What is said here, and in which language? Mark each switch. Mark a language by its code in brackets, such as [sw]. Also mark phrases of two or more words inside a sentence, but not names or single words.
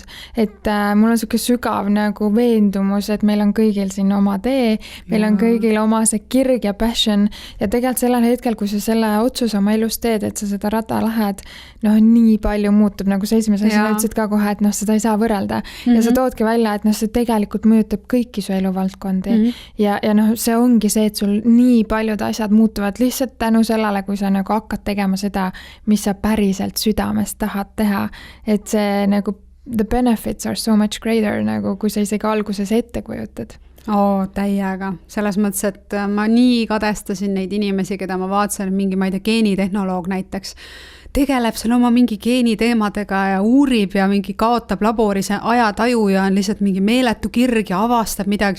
[et] Et mul on selline sügav nagu veendumus, et meil on kõigil siin oma tee, meil on kõigil oma see kirg ja passion ja tegelikult sellel hetkel, kui sa selle otsuse oma elus teed, et sa seda rada lähed, nii palju muutub, nagu sa esimese asja ütlesid ka kohe, et seda ei saa võrrelda. Ja sa toodki välja, et see tegelikult mõjutab kõiki su eluvaldkondi. Ja see ongi see, et sul nii paljud asjad muutuvad lihtsalt tänu sellele, kui sa nagu hakkad tegema seda, mis sa päriselt südamest tahad teha. Et see nagu [en] the benefits are so much greater, [et] nagu kui sa isegi alguses ette kujutad. Täiega. Selles mõttes, et ma nii kadestasin neid inimesi, keda ma vaatasin, mingi, ma ei tea, geenitehnoloog näiteks, tegeleb seal oma mingi geeniteemadega ja uurib ja mingi kaotab laboris ajataju ja on lihtsalt mingi meeletu kirg ja avastab midagi.